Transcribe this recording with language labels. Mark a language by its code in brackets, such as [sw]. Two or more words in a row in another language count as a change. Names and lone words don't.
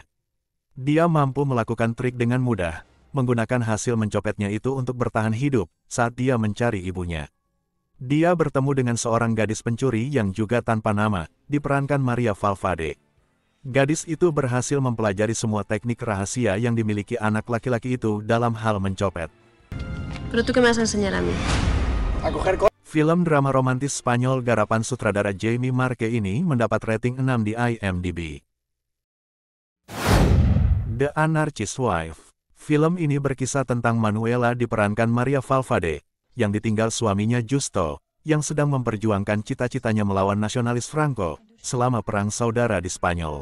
[id] Dia mampu melakukan trik dengan mudah, menggunakan hasil mencopetnya itu untuk bertahan hidup saat dia mencari ibunya. Dia bertemu dengan seorang gadis pencuri yang juga tanpa nama, diperankan Maria Valverde. Gadis itu berhasil mempelajari semua teknik rahasia yang dimiliki anak laki-laki itu dalam hal mencopet. [es] Pero tú qué me vas a enseñar a mí? [id] Film drama romantis Spanyol garapan sutradara Jaime Marque ini mendapat rating 6 di IMDb. The Anarchist Wife. Film ini berkisah tentang Manuela diperankan Maria Valverde, yang ditinggal suaminya Justo, yang sedang memperjuangkan cita-citanya melawan nasionalis Franco, selama Perang Saudara di Spanyol.